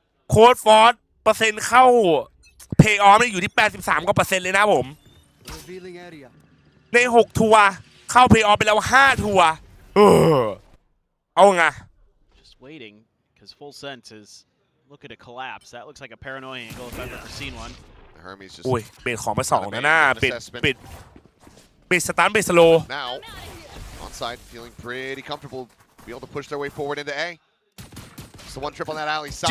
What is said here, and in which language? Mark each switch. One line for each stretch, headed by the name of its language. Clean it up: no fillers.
Thai: โค้ดฟอร์สเปอร์เซ็นต์เข้าเพย์ออฟอยู่ที่83%กว่าเลยนะผมใน6ทัวร์เข้าเพย์ออฟไปแล้ว5ทัวร์เอาไง
English: Just waiting because FULLSENSE is looking to collapse. That looks like a paranoia angle if I've ever seen one. Hermes just
Thai: โอ้ยเปลี่ยนของไป2นะปิดสตาร์ทเบสโล
English: now onside feeling pretty comfortable, be able to push their way forward into A. It's the one trip on that alley side.